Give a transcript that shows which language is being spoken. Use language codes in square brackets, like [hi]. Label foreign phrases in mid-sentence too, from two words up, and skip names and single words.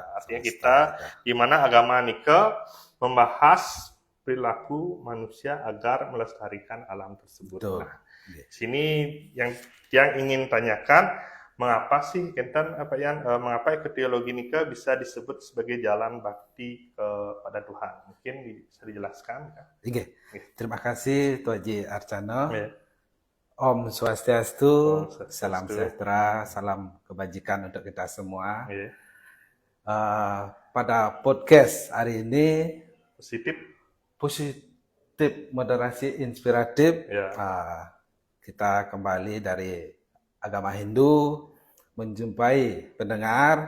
[id] Artinya kita di mana agama Nike membahas perilaku manusia agar melestarikan alam tersebut. Betul. Nah, sini yang ingin tanyakan, mengapa sih mengapa ekoteologi Nike bisa disebut sebagai jalan bakti kepada Tuhan? Mungkin bisa dijelaskan kan? Terima kasih Tuan Haji Arcana. Om Swastiastu, salam sejahtera, salam kebajikan untuk kita semua. Pada podcast hari ini positif moderasi inspiratif, kita kembali dari agama Hindu menjumpai pendengar.